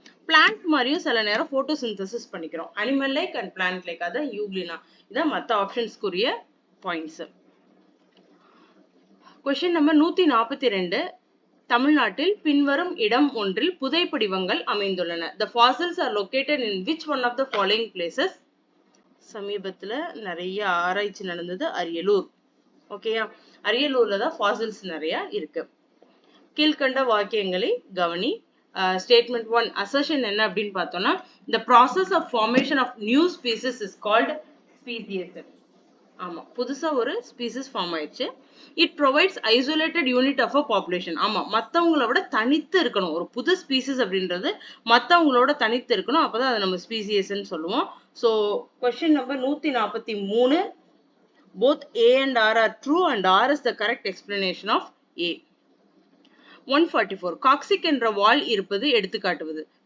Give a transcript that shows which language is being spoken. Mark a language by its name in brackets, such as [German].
[Tamil] Plant மாதிரியும் சில நேரம் போட்டோசிந்தசிஸ் பண்ணிக்கிறோம். Animal like and plant like, அதான் யூக்ளினா. இதான் மற்ற ஆப்ஷன்ஸ்க்குரிய பாயிண்ட்ஸ். Question number 142. தமிழ்நாட்டில் பின்வரும் இடம் ஒன்றில் புதைப்படிவங்கள் அமைந்துள்ளன. [English] The fossils are located in which one of the following places? [Tamil] சமீபத்துல நிறைய ஆராய்ச்சி நடந்தது அரியலூர். ஓகேயா, அரியலூர்ல தான் ஃபாசில்ஸ் நிறைய இருக்கு. கீழ்கண்ட வாக்கியங்களை கவனி. ஸ்டேட்மெண்ட் 1 அசர்ஷன் என்ன அப்படின்னு பார்த்தோம்னா [English] the process of formation of new species is called speciation. [Tamil] ஆமா, புதுசா ஒரு ஸ்பீசிஸ் ஃபார்ம் ஆயிடுச்சு. [English] It provides isolated unit of a population. [Tamil] ஆமா, மற்றவங்கள விட தனித்து இருக்கணும். ஒரு புது ஸ்பீசிஸ் அப்படின்றது மற்றவங்களோட தனித்து இருக்கணும், அப்பதான் அதை நம்ம ஸ்பீசியஸ்ன்னு சொல்லுவோம். So question number 143. [English] Both A and R are true and R is the correct explanation of A. [Tamil] 144. Coccyx என்ற வால் இருப்பது எடுத்துக்காட்டுவது.